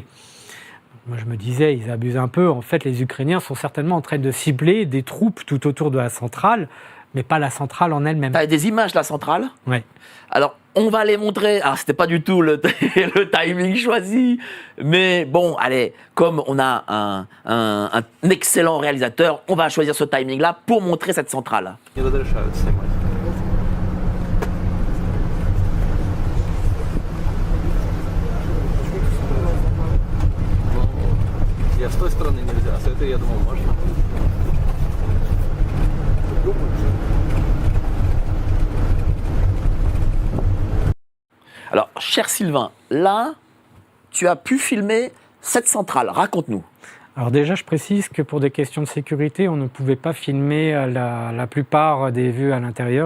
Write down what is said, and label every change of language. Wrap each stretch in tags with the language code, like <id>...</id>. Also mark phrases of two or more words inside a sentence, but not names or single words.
<fr>Moi, je me disais, ils abusent un peu. En fait, les Ukrainiens sont certainement en train de cibler des troupes tout autour de la centrale, mais pas la centrale en elle-même. Tu as des images de la centrale? Oui. Alors, on va les montrer. Alors, c'était pas du tout le timing choisi, mais bon, allez, comme on a un excellent réalisateur, on va choisir ce timing-là pour montrer cette centrale.</fr> <ru>С той стороны нельзя, с этой, я думал, можно.</ru> <fr>Alors, cher Sylvain, là, tu as pu filmer cette centrale. Raconte-nous. Alors déjà, je précise que pour des questions de sécurité, on ne pouvait pas filmer la plupart des vues à l'intérieur.</fr>